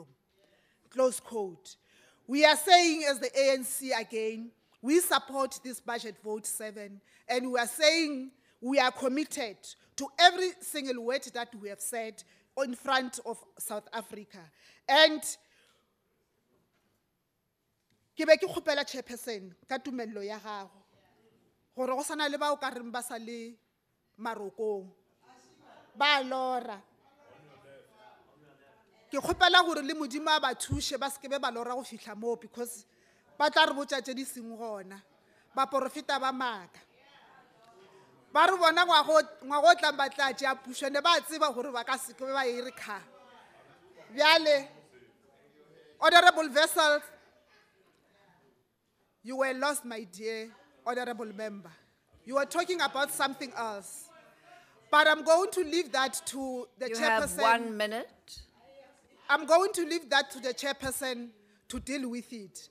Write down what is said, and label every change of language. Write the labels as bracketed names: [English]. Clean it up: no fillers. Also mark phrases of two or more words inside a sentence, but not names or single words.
[English] Close quote. We are saying as the ANC again, we support this budget vote 7, and we are saying we are committed to every single word that we have said in front of South Africa. [Northern Sotho] And ke be ke kgopela Chairperson ka tumello ya gago gore go sana le ba o ka reng ba sa le marokong ba lora. Ke kgopela gore le modimo a ba thushe ba se ke be ba lora go fihla moo, because ba tla re botša tše di seng gona ba profita ba maaka. ba re bona ngwago tlang ba tla tšea pušo ne ba tseba gore ba ka se ke ba e re kga bjale [English] honorable vessels, you were lost, my dear honorable member. You were talking about something else. But I'm going to leave that to the chairperson. You have 1 minute. I'm going to leave that to the chairperson to deal with it.